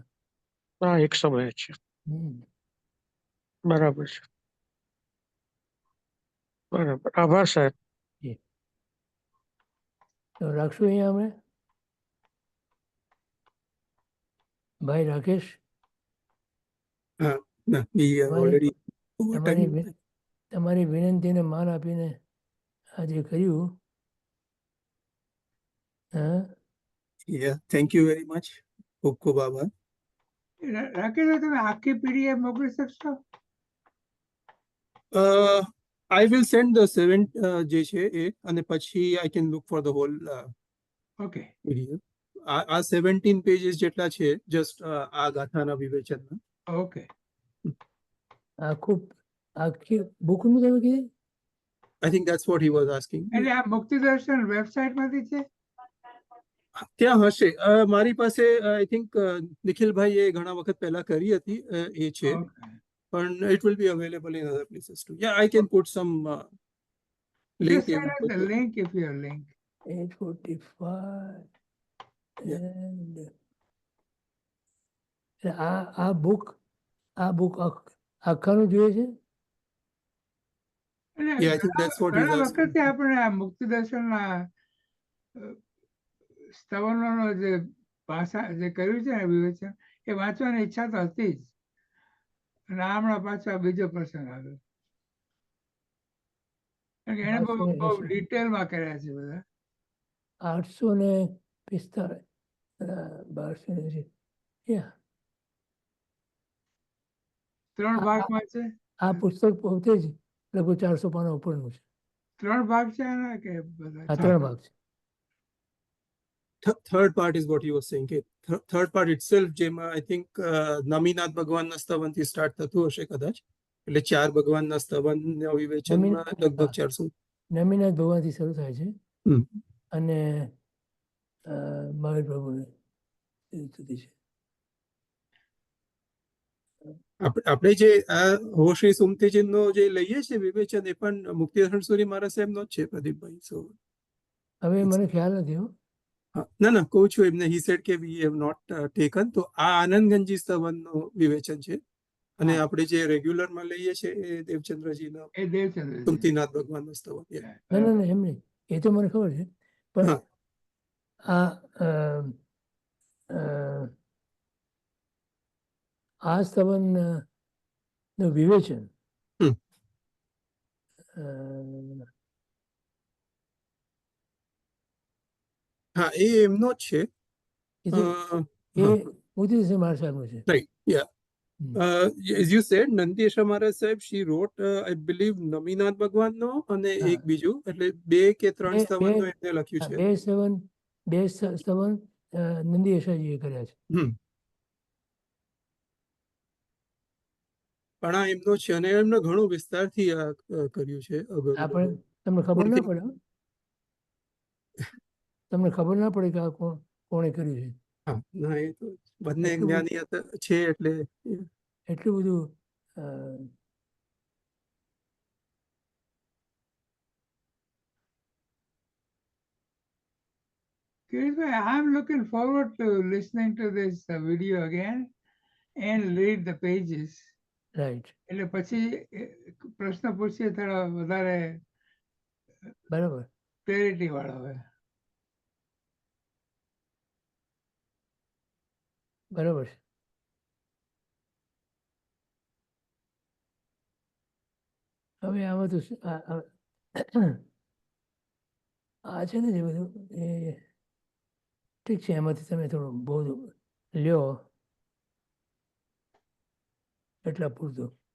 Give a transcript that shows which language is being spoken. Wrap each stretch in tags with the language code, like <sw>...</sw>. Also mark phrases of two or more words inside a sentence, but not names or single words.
<gu>હા, એક સમય છે. હમ. બરાબર છે. બરાબર, આભાર સાહેબ. તો રાખશું અહીંયા અમે. ભાઈ રાકેશ,</gu> <en>No, we are</en> <gu>તમારી</gu> <en>already over</en> <gu>તમારી</gu> <en>time.</en> <gu>વિ- તમારી વિનંતીને માન આપીને આજે કર્યું. હા,</gu> <en>Yeah, thank you very much.</en> <gu>ખૂબ ખૂબ આભાર. રાકેશભાઈ તમે આખી પીડીએફ મોકલી શકશો?</gu> <en>I will send the 7 જે છે એ, અને પછી I can look for the whole</en> <gu>ઓકે. PDF. આ 17 pages જેટલા છે, just આ ગાથાના વિવેચનના. ઓકે. આખી બુકનું તમે કીધું?</gu> <en>I think that's what he was asking.</en> <gu>એટલે આ મુક્તિદર્શન વેબસાઇટમાંથી છે? ત્યાં હશે. મારી પાસે</gu> <en>I think</en> <gu>નિખિલભાઈએ ઘણા વખત પહેલા કરી હતી, એ છે,</gu> <en>Okay. પણ it will be available in other places too. Yeah, I can put some link. Just send us the link if you have link. 8:45 Yeah.</en> <gu>and આ બુક આખાનું જોઈએ છે? એટલે</gu> <en>Yeah, I think that's what he's</en> <gu>ઘણા</gu> <en>asking.</en> <gu>વખતથી આપણે આ મુક્તિદર્શનના સ્તવનોનો જે ભાષા જે કર્યું છે ને વિવેચન, એ વાંચવાની ઈચ્છા તો હતી જ, અને આ હમણાં પાછો આ બીજો પ્રસંગ આવ્યો. કારણ કે એને બહુ 880. ડિટેલમાં કર્યા છે બધા.</gu> <en>845 1280. Yeah.</en> <gu>3 ભાગમાં છે. આ પુસ્તક પોતે જ લગભગ 400 પાના ઉપરનું છે. 3 ભાગ છે એના કે બધા? આ 3 ભાગ છે.</gu> <en>Third part is what he was saying.</en> <gu>કે</gu> <en>third part itself,</en> <gu>જેમાં</gu> <en>I think</en> <gu>નમીનાથ ભગવાનના સ્તવનથી સ્ટાર્ટ થતું હશે કદાચ. એટલે 4 ભગવાનના સ્તવનના વિવેચનમાં લગભગ 400. નમીનાથ ભગવાનથી શરૂ થાય છે હમ. અને મહાવીર પ્રભુને સુધી છે. આપણે જે આ હોશ્રી સુમતીજીનો જે લઈએ છીએ વિવેચન, એ પણ મુક્તિદર્શન સૂરી મહારાજ સાહેબનો જ છે, પ્રદીપભાઈ. સો હવે મને ખ્યાલ નથી. ના કહું છું એમને,</gu> <en>he said કે we have not taken.</en> <gu>તો આ આનંદગંજી સ્તવનનું વિવેચન છે, અને આપણે જે રેગ્યુલરમાં લઈએ છીએ એ દેવચંદ્રજીનો એ દેવચંદ્ર સુમતીનાથ ભગવાનનો સ્તવન. ના એમ નહીં, એ તો મને ખબર છે, પણ આ સ્તવન નું વિવેચન હા, એ એમનો જ છે. મોતીદાસ મહારાજ સાહેબનું છે.</gu> <en>Right, yeah. As you said,</en> <gu>નંદીશા મહારાજ સાહેબ,</gu> <en>she wrote, I believe,</en> <gu>નમીનાથ ભગવાનનો અને એક બીજું, એટલે 2 કે 3 સ્તવનનો એમને લખ્યું છે. બે સ્તવન નંદીશાજીએ કર્યા છે. પણ આ એમનો છે, અને એમને ઘણો વિસ્તારથી આ કર્યું છે. તમને ખબર ના પડે, તમને ખબર ના પડે કે આ કોણે કર્યું છે? હા, ના, એ તો બંને જ્ઞાની છે, એટલે એટલું બધું.</gu> <en>Kirishbhai, I'm looking forward to listening to this video again and read the pages. Right.</en> <gu>એટલે પછી પ્રશ્ન પૂછીએ થોડા વધારે બરાબર, ક્લેરિટી વાળા હોય. બરાબર છે. હવે આમાં તો આ છે ને જે બધું, એ ઠીક છે, એમાંથી તમે થોડું બહુ લ્યો એટલા પૂરતું.</gu>